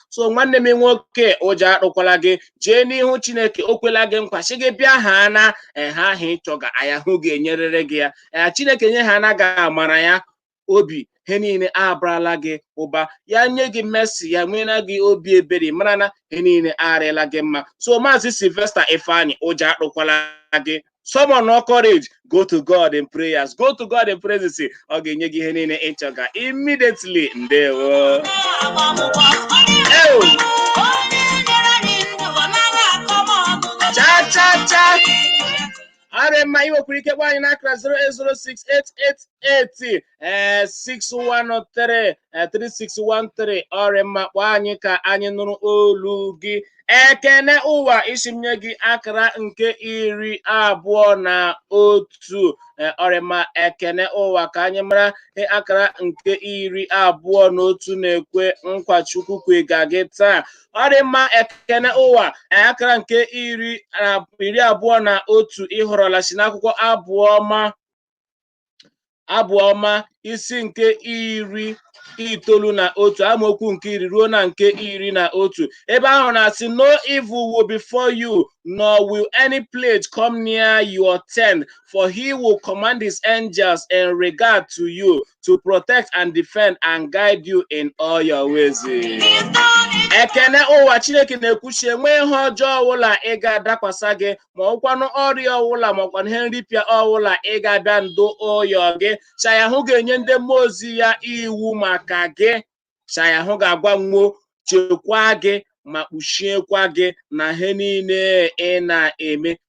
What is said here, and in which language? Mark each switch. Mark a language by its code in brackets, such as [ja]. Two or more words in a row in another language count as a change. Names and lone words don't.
[ig] So nwanne m nwoke, ụjọ arụkwala gị, jee n'ihu Chineke, o kwela gị nkwa, sị gị bịa ha na, eh, ha ahụ ị chọga, aya hụ ga-enyerịrị gị ya. Eh, Chineke nye ha na gị amara ya, obi, he niile abarala gị ụba, ya nye gị mercy, ya nwee na gị obi ebere, mara na he niile arịala gị mma. So Maazị Sylvester Ifeanyị, ụjọ arụkwala gị. [en] Summon no courage, go to God in prayers, go to God in praises. [ig] Ọ ga-enye gị ihe niile ị chọga immediately. Ndewo. Ew. Cha, cha, cha. Ọ dị mma, ị nwekwara ike kpọọ anyị n'akara zero eight zero six eight eight eight, eh, six one three, eh, three six one three. Ọ dị mma, kpọọ anyị ka anyị nụrụ olu gị. Ekene ụwa, isi m nye gị akara nke iri abụọ na otu. Eh, ọ dị mma, ekene ụwa, ka anyị mara, eh, akara nke iri abụọ na otu na-ekwe nkwa Chukwu kwe ga gị taa. Ọ dị mma, ekene ụwa, eh, akara nke iri, ah, iri abụọ na otu ị họrọla si n'akwụkwọ Abụ Ọma. Abụ Ọma, isi nke iri itoolu na otu, amaokwu nke iri ruo na nke iri na otu. Ebe ahụ na-asị, [en] "No evil will befall you, nor will any plague come near your tent, for he will command his angels in regard to you, to protect and defend and guide you in all your ways." [ig] Ekene ụwa, Chineke na-ekwuchi, enwe ihe ọjọọ ọbụla ị ga-adakwasa gị, ma ọkwanụ ọrịa ọbụla, ma ọkwanụ ihe nripịa ọbụla ị ga-abịa ndo ụyọ gị. Shaya hụ ga-enye ndị mmụọ ozi ya iwu maka gị. Shaya hụ ga-agwa mmụọ, chekwaa gị, ma kpuchiekwa gị na ihe niile ị na-eme.